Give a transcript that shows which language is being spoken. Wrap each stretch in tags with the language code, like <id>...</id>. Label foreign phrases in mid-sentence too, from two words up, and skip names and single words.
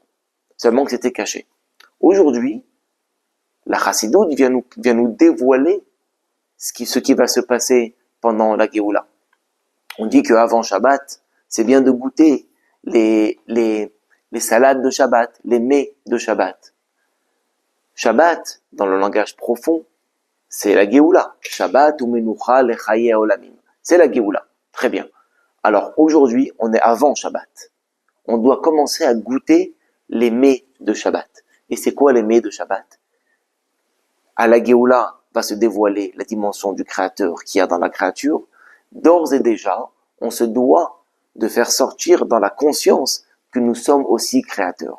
<fr>Seulement que c'était caché. Aujourd'hui, la Chassidoute vient nous dévoiler ce qui va se passer pendant la Géoula. On dit qu'avant Shabbat, c'est bien de goûter les salades de Shabbat, les mets de Shabbat. Shabbat, dans le langage profond, c'est la Géoula.</fr> <he>שבת הוא מנוחה לחיי עולמים.</he> <fr>C'est la Géoula. Très bien. Alors aujourd'hui, on est avant Shabbat. On doit commencer à goûter les mets de Shabbat. Et c'est quoi les mets de Shabbat? À la Géoula va se dévoiler la dimension du Créateur qu'il y a dans la créature. D'ores et déjà, on se doit de faire sortir dans la conscience que nous sommes aussi créateurs.</fr>